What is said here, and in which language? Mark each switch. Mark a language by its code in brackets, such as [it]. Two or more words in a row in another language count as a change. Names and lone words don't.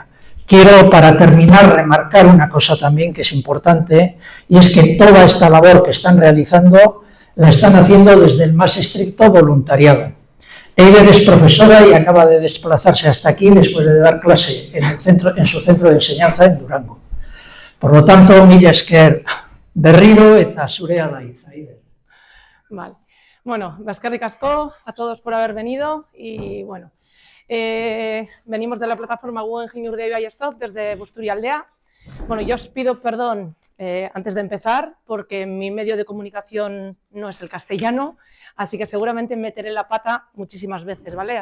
[es] Quiero, para terminar, remarcar una cosa también que es importante, y es que toda esta labor que están realizando la están haciendo desde el más estricto voluntariado. Eider es profesora y acaba de desplazarse hasta aquí después de dar clase en su centro de enseñanza en Durango. Por lo tanto, [eu] mila esker berriro eta zurea da hitza, Eider. [es] Vale. Bueno, [eu] eskerrik asko [es] a todos por haber venido y bueno, venimos de la plataforma Guggenheim Urdaibai Stop desde Busturialdea. Bueno, yo os pido perdón antes de empezar porque mi medio de comunicación no es el castellano, así que seguramente meteré la pata muchísimas veces, ¿vale?